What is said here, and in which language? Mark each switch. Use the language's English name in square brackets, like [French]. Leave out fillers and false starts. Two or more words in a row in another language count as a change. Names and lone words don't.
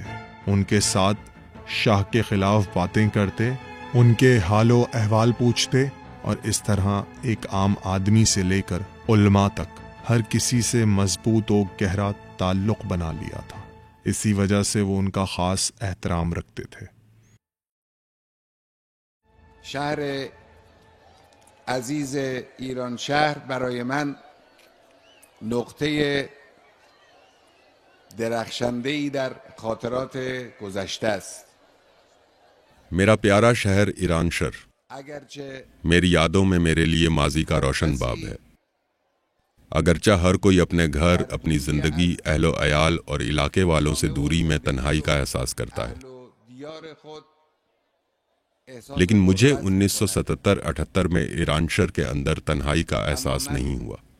[Urdu] ان کے ساتھ شاہ کے خلاف باتیں کرتے، ان کے حال و احوال پوچھتے اور اس طرح ایک عام آدمی سے لے کر علماء تک ہر کسی سے مضبوط و گہرا تعلق بنا لیا تھا. اسی وجہ سے وہ ان کا خاص احترام رکھتے تھے. [Persian] شهر عزیز ایران شهر برای من نقطه درخشنده‌ای در خاطرات گذشته است. [Urdu] میرا پیارا شہر ایران شہر میری یادوں میں میرے لیے ماضی کا روشن باب ہے. اگرچہ ہر کوئی اپنے گھر، اپنی زندگی، اہل و عیال اور علاقے والوں سے دوری میں تنہائی کا احساس کرتا ہے، لیکن مجھے 1977-78 میں ایران شہر کے اندر تنہائی کا احساس نہیں ہوا.